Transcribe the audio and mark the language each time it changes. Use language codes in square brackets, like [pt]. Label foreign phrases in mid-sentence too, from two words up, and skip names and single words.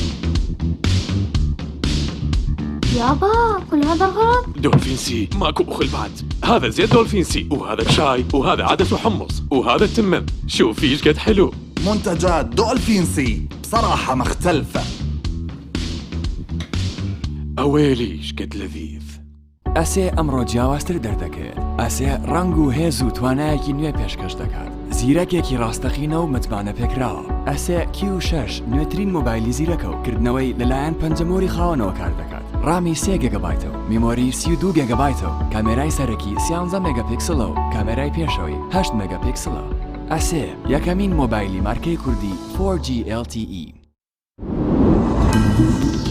[ar] يابا كل هذا الغرض؟ دولفين سي ماكو أخل بعد هذا زيت دولفين سي وهذا شاي وهذا عدس وحمص وهذا التمن شوفي ايش قد حلو منتجات دولفين سي بصراحة مختلفة أويلي ايش قد لذيذ [ckb] ئەسێ ئەمڕۆ جیاوازتر دەردەکەوێت ئەسێ ڕنگ و هێز و توانایەکی نوێ پێشکەش دەکات زیرەکێکی ڕاستەقینە و متمانە پێکراوە ئەسێ Q6 نوێترین مۆبایلی زیرەکە و کردنەوەی لەلایەن پەنجەمۆری خاوەنەوە کار دەکات ڕامی 3 گیگابایتە و میمۆری 32 گیگابایتە و کامێرای سەرەکی 13 مێگاپیکسلە و کامێرای پێشەوەی 8 مێگاپیکسلە ئەسێ یەکەمین مۆبایلی مارکەی کوردی 4G LTE